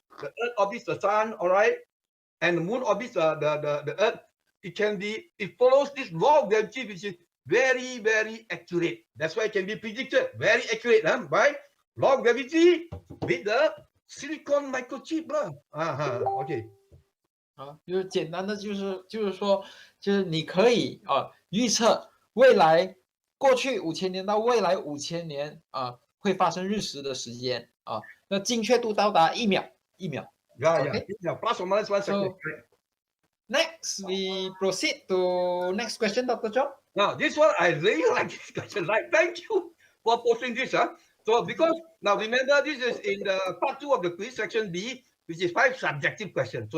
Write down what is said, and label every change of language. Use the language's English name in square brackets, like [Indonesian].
[English] The earth orbits the sun, all right? And the moon orbits the earth. It follows this law of gravity, which is very, very accurate. That's why it can be predicted. Very accurate, by law of gravity with the silicon microchip. Okay. [Chinese] 就是简单的，说，就是你可以预测未来过去5000年到未来5000年会发生日食的时间那精确度到达1秒。 [English] Yeah, plus or minus 1 second. So, next, we proceed to next question, Dr. John. Now, this one, I really like this question. Like, thank you for posting this. So, because now remember, this is in the part 2 of the quiz, section B, which is 5 subjective questions.